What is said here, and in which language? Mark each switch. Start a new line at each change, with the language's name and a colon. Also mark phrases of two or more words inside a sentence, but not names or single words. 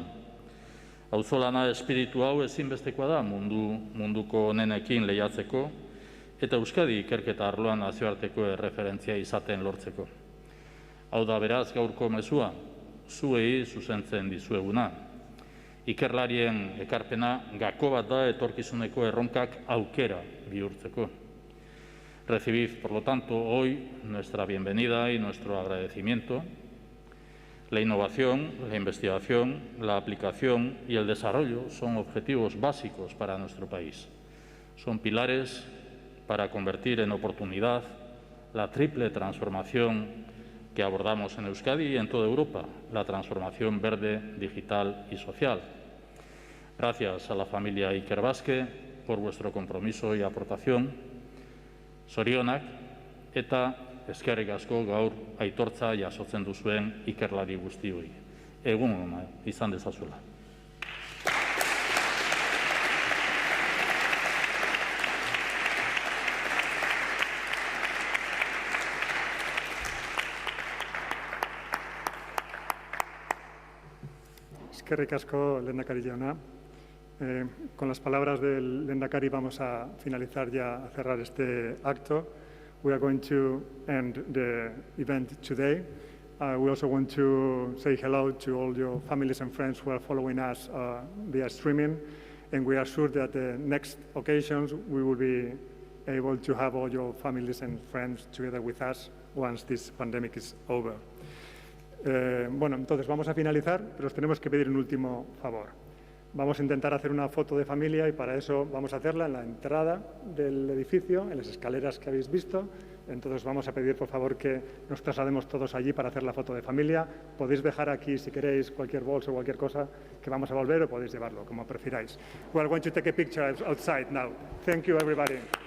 Basque: Auzolana espiritu hau ezinbestekoa da munduko onenekin lehiatzeko eta Euskadi ikerketa arloan nazioarteko erreferentzia izaten lortzeko. Hau da beraz gaurko mezua, zuei zuzentzen dizueguna. Ikerlarien ekarpena gako bat da etorkizuneko erronkak aukera bihurtzeko.
Spanish: Recibid, por lo tanto, hoy nuestra bienvenida y nuestro agradecimiento. La innovación, la investigación, la aplicación y el desarrollo son objetivos básicos para nuestro país. Son pilares para convertir en oportunidad la triple transformación que abordamos en Euskadi y en toda Europa, la transformación verde, digital y social. Gracias a la familia Ikerbasque por vuestro compromiso y aportación.
Basque: Zorionak eta eskerrik asko gaur aitortza jasotzen duzuen ikerlari guztioi. Egun ona izan dezazuela. Eskerrik asko, lehendakari jauna.
Spanish: Con las palabras del lehendakari vamos a finalizar ya, a cerrar este acto.
English: We are going to end the event today. We also want to say hello to all your families and friends who are following us via streaming, and we are sure that the next occasions we will be able to have all your families and friends together with us once this pandemic is over.
Spanish: Bueno, entonces vamos a finalizar, pero os tenemos que pedir un último favor. Vamos a intentar hacer una foto de familia y para eso vamos a hacerla en la entrada del edificio, en las escaleras que habéis visto. Entonces vamos a pedir, por favor, que nos traslademos todos allí para hacer la foto de familia. Podéis dejar aquí, si queréis, cualquier bolso o cualquier cosa que vamos a volver, o podéis llevarlo, como prefiráis.
English: We are going to take a picture outside now. Thank you, everybody.